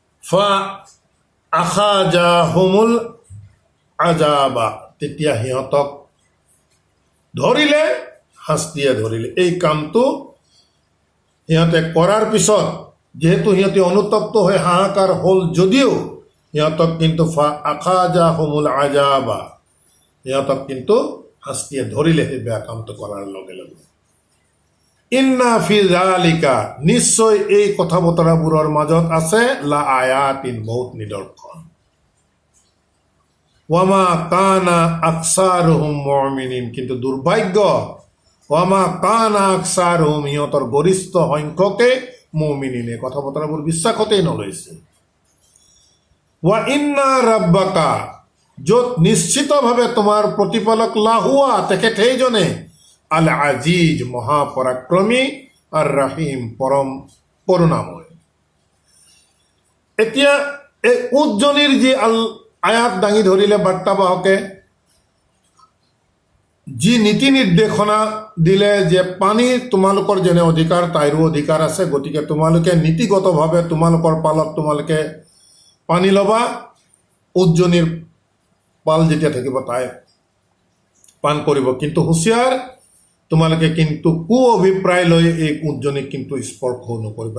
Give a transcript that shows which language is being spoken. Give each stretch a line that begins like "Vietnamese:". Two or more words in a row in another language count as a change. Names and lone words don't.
Arabic: فأخذهم العذاب,
Assamese: তেতিয়া সিহঁতক ধৰিলে, শাস্তিয়ে ধৰিলে। এই কামটো সিহঁতে কৰাৰ পিছত যেহেতু সিহঁতে অনুতপ্ত হৈ হাহাকাৰ হ'ল যদিও সিহঁতক কিন্তু
Arabic: فأخذهم العذاب,
Assamese: সিহঁতক কিন্তু শাস্তিয়ে ধৰিলে সেই বেয়া কামটো কৰাৰ লগে লগে।
Arabic: إن في ذلك,
Assamese: নিশ্চয় এই কথা বতৰাবোৰৰ মাজত আছে
Arabic: لآية,
Assamese: বহুত নিদৰ্শন।
Arabic: وما كان أكثرهم مؤمنين,
Assamese: কিন্তু দুৰ্ভাগ্য,
Arabic: وما كان أكثرهم,
Assamese: সিহঁতৰ গৰিষ্ঠ সংখ্যকে মুমিনিনে কথা বতৰাবোৰ বিশ্বাসতেই নলৈছে।
Arabic: وإن ربك,
Assamese: য'ত নিশ্চিতভাৱে তোমাৰ প্ৰতিপালক লাহুৱা, তেখেত সেইজনে
Arabic: العزيز,
Assamese: মহাপৰাক্ৰমী,
Arabic: الرحيم,
Assamese: পরম করুণাময়। এতিয়া এই উজ্জনিৰ যি আয়াত দাঙি ধৰিলে বাৰ্তাবাহকে, যি নীতি নিৰ্দেশনা দিলে যে পানী তোমালোকৰ যেনে অধিকাৰ তাইৰো অধিকাৰ আছে, গতিকে তোমালোকে নীতিগতভাৱে তোমালোকৰ পালত তোমালোকে পানী ল'বা, উজ্জনিৰ পাল যেতিয়া থাকিব তাই পান কৰিব, কিন্তু হুঁচিয়াৰ, তোমালোকে কিন্তু কু অভিপ্ৰায় লৈ এই উজ্জনিক কিন্তু স্পৰ্শ নকৰিবা।